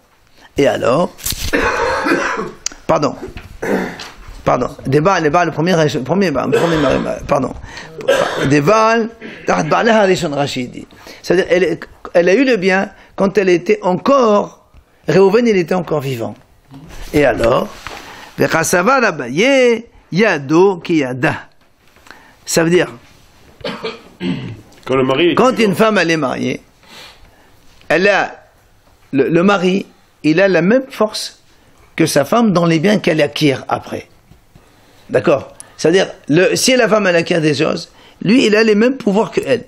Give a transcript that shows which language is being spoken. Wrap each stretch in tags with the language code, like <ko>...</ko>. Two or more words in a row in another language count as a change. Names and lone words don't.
<fr>Et alors, pardon, débat, le premier, pardon, débat, c'est-à-dire, elle a eu le bien quand elle était encore, Réhouven, il était encore vivant. Et alors,</fr> <he>ידו כידה.</he> <fr>Ça veut dire, quand une femme elle est mariée, elle a le mari, il a la même force que sa femme dans les biens qu'elle acquiert après. D'accord? C'est-à-dire, si la femme elle acquiert des choses, lui, il a les mêmes pouvoirs que elle.</fr>